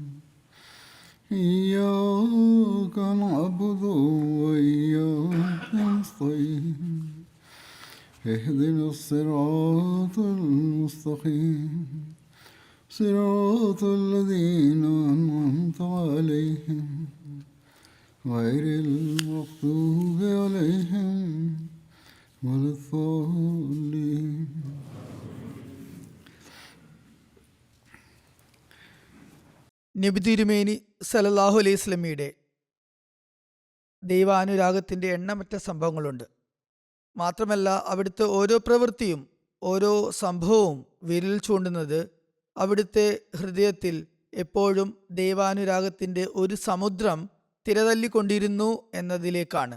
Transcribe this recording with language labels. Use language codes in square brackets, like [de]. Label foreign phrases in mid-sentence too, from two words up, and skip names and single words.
[ar] إياك نعبد وإياك نستعين اهدنا الصراط المستقيم صراط الذين أنعمت عليهم غير المغضوب عليهم ولا الضالين. [ml] നബി തിരുമേനി [ar] صلى الله عليه وسلم [ml] ദൈവാനുരാഗത്തിൻ്റെ എണ്ണമറ്റ സംഭവങ്ങളുണ്ട്. മാത്രമല്ല അവിടുത്തെ ഓരോ പ്രവൃത്തിയും ഓരോ സംഭവവും വിരൽ ചൂണ്ടുന്നത് അവിടുത്തെ ഹൃദയത്തിൽ എപ്പോഴും ദൈവാനുരാഗത്തിൻ്റെ ഒരു സമുദ്രം തിരതല്ലിക്കൊണ്ടിരുന്നു എന്നതിലേക്കാണ്.